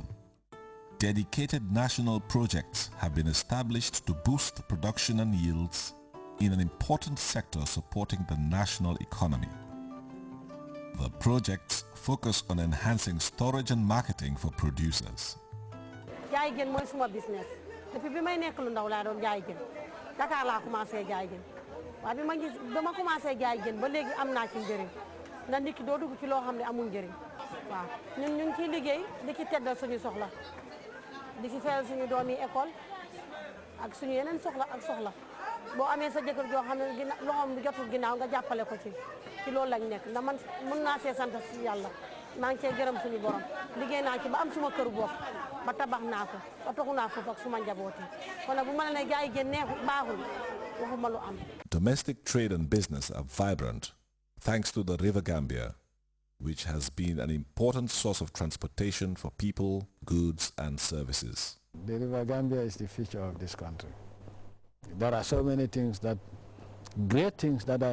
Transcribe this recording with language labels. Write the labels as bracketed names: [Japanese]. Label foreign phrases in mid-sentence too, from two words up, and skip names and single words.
[English] Dedicated national projects have been established to boost production and yields in an important sector supporting the national economy. The projects focus on enhancing storage and marketing for producers. [Wolof] Jaay jën mooy suma business depuis bi may nekk lu ndaw laa doon jaay jën Dakar laa commencé jaay jën waaye bi ma commencé jaay jën ba léegi am naa ci njëriñ ndax nit ki doo dugg ci loo xam ne amul njëriñ waaw ñun ñu ngi ciy liggéey di ci teddal suñu soxla di ci fayal suñu doom yi école ak suñu yeneen soxla ak soxla boo amee sa jëkkër joo xam ne loxoom du jotul ginnaaw nga jàppale ko ci loolu lañ nekk ndax man mën naa see sant si yàlla maa ngi cee gërëm suñu borom liggéey naa ci ba am suma kër bopp ba tabax naa ko ba toxu naa foofu ak suma njabooti kon nag bu ma la ne jaay jën neexul baaxul waxuma lu am. [English] Domestic trade and business are vibrant thanks to the River Gambia, which has been an important source of transportation for people, goods and services. The River Gambia is the future of this country. There are so many things that, great things that are